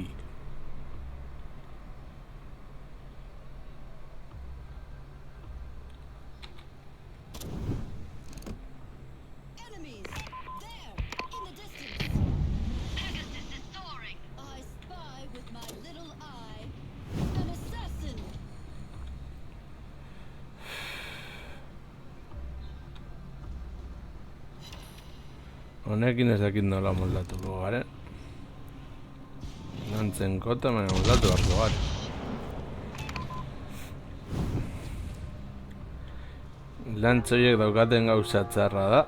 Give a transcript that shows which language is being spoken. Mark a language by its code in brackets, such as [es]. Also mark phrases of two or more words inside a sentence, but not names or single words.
[en] Enemies! There! In the distance! Pegasus is soaring! I spy with my little eye. An assassin! [eu] Honekin ez dakit nola moldatuko garen. Lantzen kota baina moldatu beharko garen. Lantz horiek daukaten gauza txarra da.